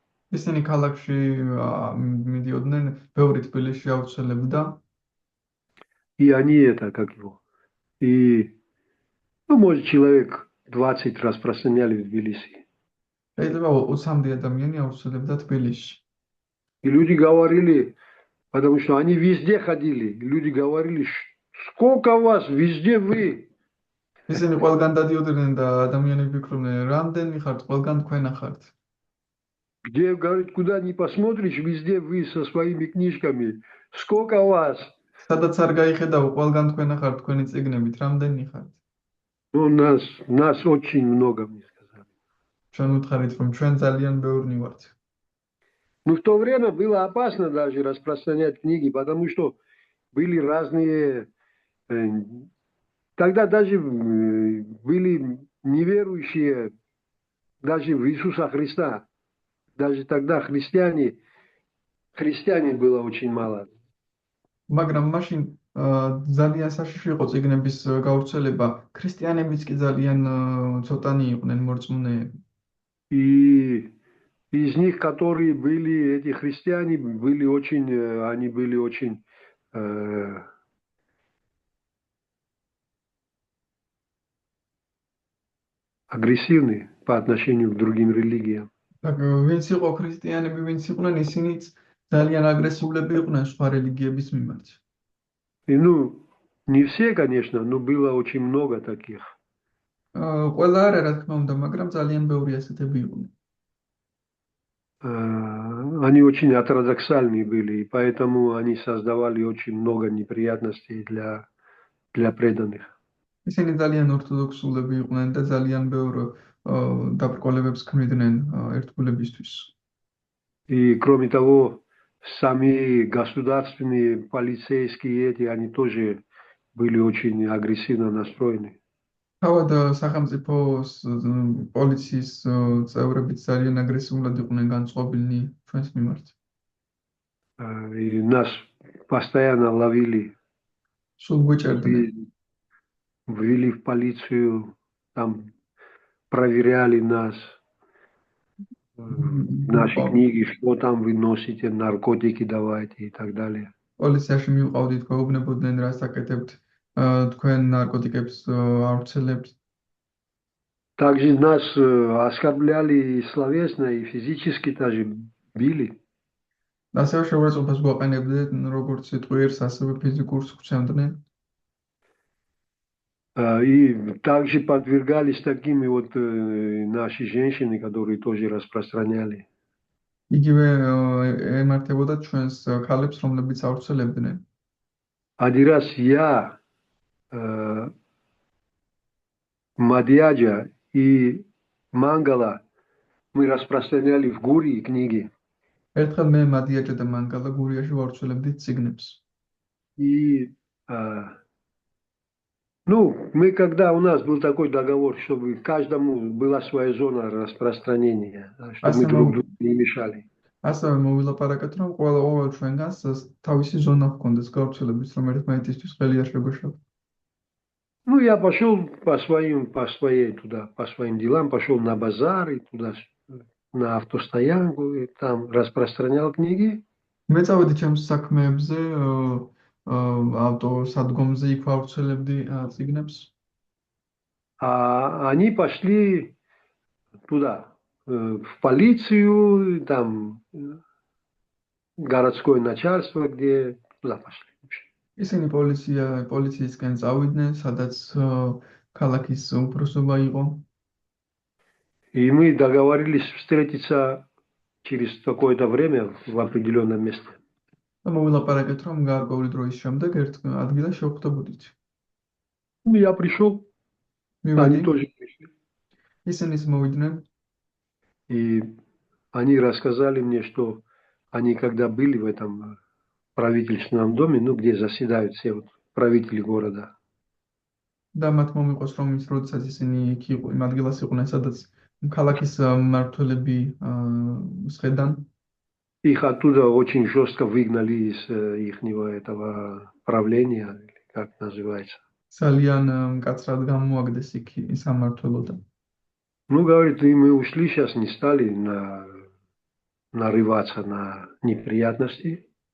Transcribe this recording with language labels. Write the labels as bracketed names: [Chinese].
[Georgian] ისინი ქალაქში მიდიოდნენ, ბევრი თბილისში ავრცელებდა. [Russian] И они это, как его, и, ну, может, человек 20 распространяли в Тбилиси. [Georgian] შეიძლება 20 ადამიანი ავრცელებდა თბილისში. [Russian] И люди говорили, потому что они везде ходили, люди говорили, сколько вас, везде вы. [Georgian] ისინი ყველგან დადიოდნენ და ადამიანები ფიქრობდნენ, რამდენი ხართ, ყველგან თქვენ ახართ. [Russian] Где, говорит, куда ни посмотришь, везде вы со своими книжками. Сколько вас? [Georgian] სადაც არ გაიხედავ, ყველგან თქვენ ახართ, თქვენი წიგნებით, რამდენი ხართ? [Russian] Ну, нас очень много, мне сказали. [Georgian] ჩვენ უთხარით, რომ ჩვენ ძალიან ბევრნი ვართ. [Russian] Ну, в то время было опасно даже распространять книги, потому что были разные... Тогда даже были неверующие даже в Иисуса Христа. Даже тогда христиане было очень мало. [Georgian] მაგრამ მაშინ ძალიან საშიში იყო წიგნების გავრცელება. ქრისტიანებიც კი ძალიან ცოტანი იყვნენ მორწმუნეები. [Russian] И из них, которые были, эти христиане, они были очень агрессивны по отношению к другим религиям. [Georgian] ვინც იყო ქრისტიანები, ვინც იყვნენ, ისინიც ძალიან აგრესიულები იყვნენ სხვა რელიგიების მიმართ. [Russian] И, ну, не все, конечно, но было очень много таких. [Georgian] ყველა არა, რა თქმა უნდა, მაგრამ ძალიან ბევრი ასეთები იყვნენ. [Russian] Они очень ортодоксальные были, и поэтому они создавали очень много неприятностей для преданных. [Georgian] ისინი ძალიან ორთოდოქსულები იყვნენ და ძალიან ბევრ დაბრკოლებებს ქმნიდნენ ერთგულებისთვის. [Russian] И кроме того, сами государственные полицейские они тоже были очень агрессивно настроены. [Georgian] თავად სახელმწიფო პოლიციის წევრები ძალიან აგრესიულად იყვნენ განწყობილნი ჩვენს მიმართ. [Russian] И нас постоянно ловили, [Georgian] სულ გვიჭერდნენ. [Russian] ввели в полицию, там проверяли нас, наши книги, что там вы носите, наркотики давайте и так далее. [Georgian] პოლიციაში მივყავდით, გვეუბნებოდნენ რა საკეთებთ, თქვენ ნარკოტიკებს ავრცელებთ. [Russian] Также нас оскорбляли и словесно, и физически даже били. [Georgian] ასევე შეურაცხყოფას გვაყენებდნენ როგორც სიტყვიერს, ასევე ფიზიკურს გვცემდნენ. [Russian] И также подвергались такими вот наши женщины, которые тоже распространяли. [Georgian] იგივე ემართებოდა ჩვენს ქალებს, რომლებიც ავრცელებდნენ. [Russian] Один раз я, Мадьяджа и Мангала, мы распространяли в Гурии книги. [Georgian] ერთხელ მე მადიაჯა და მანგალა გურიაში ვავრცელებდით წიგნებს. [Russian] И мы когда у нас был такой договор, чтобы каждому была своя зона распространения, чтобы мы друг другу не мешали. [Georgian] ასევე მოვილაპარაკეთ, რომ ყოველ ჩვენგანს თავისი ზონა ჰქონდეს გავრცელების, რომ ერთმანეთისთვის ხელი არ შეგვეშალა. [Russian] Я пошел по своим делам, пошел на базар и туда, на автостоянку, и там распространял книги. [Georgian] მე წავედი ჩემს საქმეებზე, ავტოსადგომზე იქ ვავრცელებდი წიგნებს. [Russian] А они пошли туда, в полицию, там городское начальство, где туда пошли. [Georgian] ისინი პოლიციისკენ წავიდნენ, სადაც ქალაქის უფროსობა იყო. [Russian] И мы договорились встретиться через какое-то время в определенном месте. [Georgian] მოვილაპარაკეთ, რომ გარკვეული 드роის შემდეგ ერთ ადგილას შევხვდებოდით. [Russian] Я пришел, они тоже пришли. [Georgian] ისინი მოვიდნენ. [Russian] И они рассказали мне, что они когда были в этом правительственном доме, где заседают все вот правители города. [Georgian] და მათ მომიყოს, რომ ის როდესაც ისინი იქ იმ ადგილას იყვნენ, სადაც ქალაქის მმართველები სხედან. [Russian] Их оттуда очень жестко выгнали из ихнего этого правления, как называется. [Georgian] ძალიან მკაცრად გამოაგდეს იქ სამმართველოდან. [Russian] Говорит, и мы ушли, сейчас не стали нарываться на неприятности.